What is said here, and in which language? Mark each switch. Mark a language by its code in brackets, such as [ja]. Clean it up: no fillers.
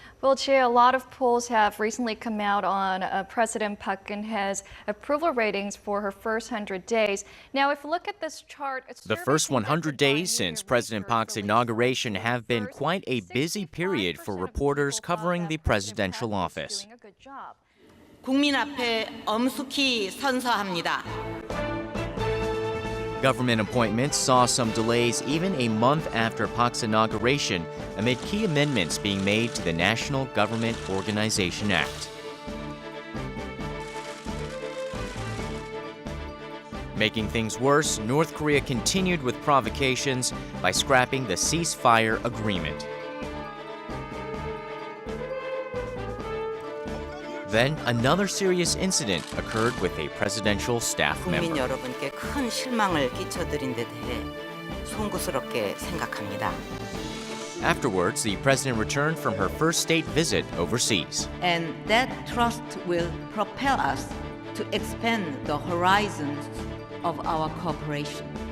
[en] Well, Jay, a lot of polls have recently come out on President Park Geun-hye's approval ratings for her first 100 days. Now, if you look at this chart, the first 100 days since President Park's inauguration have been quite a busy period for reporters covering the presidential office. [ko] 국민 앞에 엄숙히 선서합니다. [en] Government appointments saw some delays even a month after Park's inauguration amid key amendments being made to the National Government Organization Act. Making things worse, North Korea continued with provocations by scrapping the ceasefire agreement. Then, another serious incident occurred with a presidential staff member. [ko] 국민 여러분께 큰 실망을 끼쳐드린 데 대해 송구스럽게 생각합니다. [en] Afterwards, the president returned from her first state visit overseas. And that trust will propel us to expand the horizons of our cooperation.